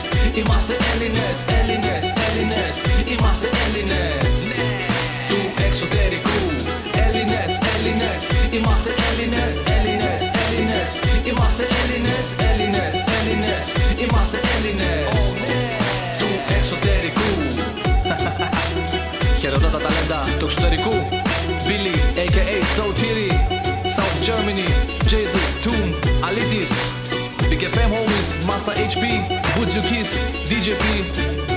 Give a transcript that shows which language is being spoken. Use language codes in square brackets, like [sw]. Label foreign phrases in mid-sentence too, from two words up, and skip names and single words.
[el] Είμαστε Έλληνες, Έλληνες, Έλληνες. Είμαστε Έλληνες του εξωτερικού. Έλληνες, Έλληνες, είμαστε Έλληνες, Έλληνες, Έλληνες. Είμαστε Έλληνες, Έλληνες, Έλληνες. Είμαστε Έλληνες του εξωτερικού. Χαιρετώ τα ταλέντα του εξωτερικού. Billy, a.k.a. Sotiri, South Germany, Jesus, Toon, Alitis, Big FM homies, Master HP, Butchukis, DJP.